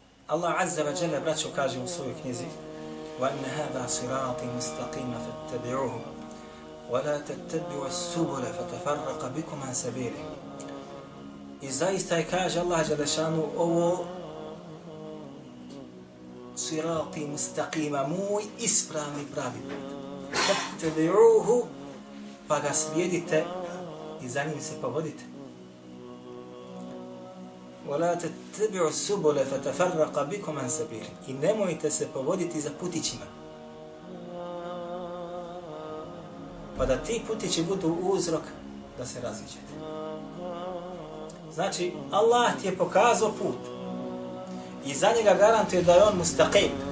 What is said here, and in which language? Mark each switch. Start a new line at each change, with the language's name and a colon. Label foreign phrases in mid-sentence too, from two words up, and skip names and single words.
Arabic: الله عز وجل,
Bosnian: braćo, kaže u svojoj knjizi
Arabic: وَأَنَّ هَذَا صِرَاطِ مُسْتَقِيمًا فَاتَّبِعُوهُ وَلَا تَتَّبِعُوا السُّبُلَ فَتَفَرَّقَ بِكُمْ عَنْ سَبِيلِهِ.
Bosnian: I zaista je, kaže Allah Đelešanu, ovo
Arabic: صراطي مستقيما,
Bosnian: moj ispravni pravi put. Fattabi'uhu, pa ga slijedite i za njim se povodite.
Arabic: وَلَا تَتَّبِعُوا السُّبُلَ فَتَفَرَّقَ بِكُمْ عَنْ سَبِيلِهِ.
Bosnian: I nemojte se povoditi za putićima, pa da ti putići budu uzrok da se raziđete. Znači, Allah ti je pokazao put i za njega garantuje da je on mustaqim.